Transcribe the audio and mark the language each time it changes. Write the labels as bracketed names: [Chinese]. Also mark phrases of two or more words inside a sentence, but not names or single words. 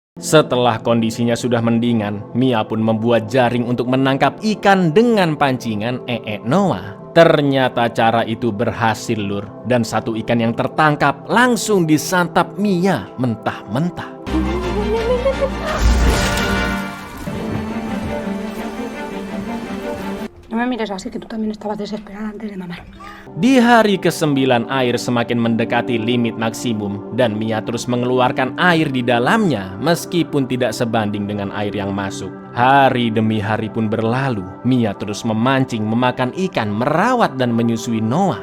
[Indonesian] Setelah kondisinya sudah mendingan, Mia pun membuat jaring untuk menangkap ikan dengan pancingan Noah. Ternyata cara itu berhasil, Lur, dan satu ikan yang tertangkap langsung disantap Mia mentah-mentah. [Spanish] No me mires así, que tú también estabas desesperada antes de mamar. [Indonesian] Di hari ke-9 air semakin mendekati limit maksimum dan Mia terus mengeluarkan air di dalamnya meskipun tidak sebanding dengan air yang masuk. Hari demi hari pun berlalu, Mia terus memancing, memakan ikan, merawat dan menyusui Noah.